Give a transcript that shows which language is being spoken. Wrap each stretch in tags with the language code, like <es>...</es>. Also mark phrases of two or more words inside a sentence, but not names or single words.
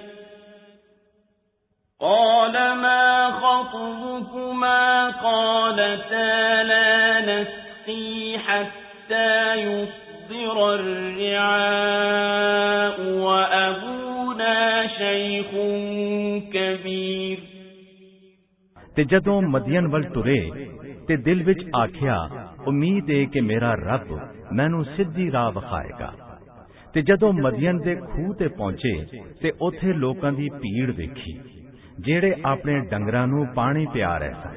<ar>قال ما خطبكما قالتا لا نسقي حتى يصدر الرعاء وأبونا شيخ كبير</ar> <pa>ਤੇ ਜਦੋਂ ਮਦੀਨ ਵੱਲ ਟੁਰੇ ਤੇ ਦਿਲ ਵਿੱਚ ਆਖਿਆ, ਉਮੀਦ ਹੈ ਕਿ ਮੇਰਾ ਰੱਬ ਮੈਨੂੰ ਸਿੱਧੀ ਰਾਹ ਵਿਖਾਏਗਾ। ਤੇ ਜਦੋਂ ਮਦੀਨ ਦੇ ਖੂਹ ਤੇ ਪਹੁੰਚੇ ਤੇ ਉੱਥੇ ਲੋਕਾਂ ਦੀ ਭੀੜ ਵੇਖੀ ਜਿਹੜੇ ਆਪਣੇ ਡੰਗਰਾਂ ਨੂੰ ਪਾਣੀ ਪਿਆ ਰਹੇ ਸਨ।</pa>